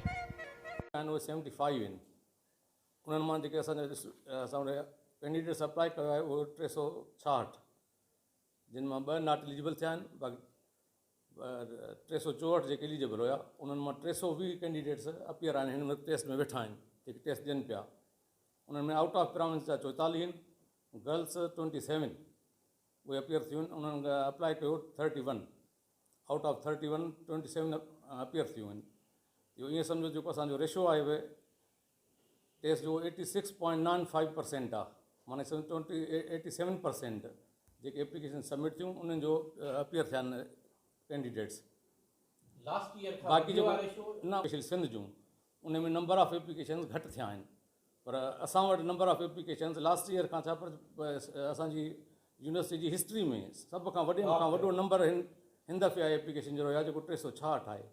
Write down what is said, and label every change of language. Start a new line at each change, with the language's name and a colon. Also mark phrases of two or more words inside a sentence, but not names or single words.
Sindhi: 75 आहिनि, उन्हनि मां जेके असांजा
English: candidates apply
Sindhi: कयो आहे उहो 366, जिन मां 2
English: not eligible
Sindhi: थिया आहिनि, बाक़ी 364 जेके एलिजिबल हुया उन्हनि मां 320
English: candidates appear
Sindhi: आहिनि, हिन में टेस्ट में वेठा आहिनि, जेके टेस्ट ॾियनि पिया। उन्हनि में
English: out of province
Sindhi: जा 44 आहिनि, गर्ल्स 27 उहे अपीयर थियूं आहिनि। उन्हनि अप्लाई कयो 31,
English: out of
Sindhi: 31 27 अपीयर थियूं आहिनि। इहो ईअं सम्झो जेको असांजो रेशो आहे उहे टेस्ट जो 86.95% आहे, माना 87% जेके
English: application submit
Sindhi: थियूं उन्हनि जो अपीयर थिया आहिनि कैंडिडेट्स।
English: last year
Sindhi: बाक़ी जेको न स्पेशल सिंध जूं उन में
English: number of application
Sindhi: घटि थिया आहिनि, पर असां वटि
English: number of application last year
Sindhi: खां छा पर असांजी यूनिवर्सिटी जी हिस्ट्री में सभ खां वॾो नंबर हिन दफ़े आहे एप्लीकेशन जो आहे, जेको 366 आहे।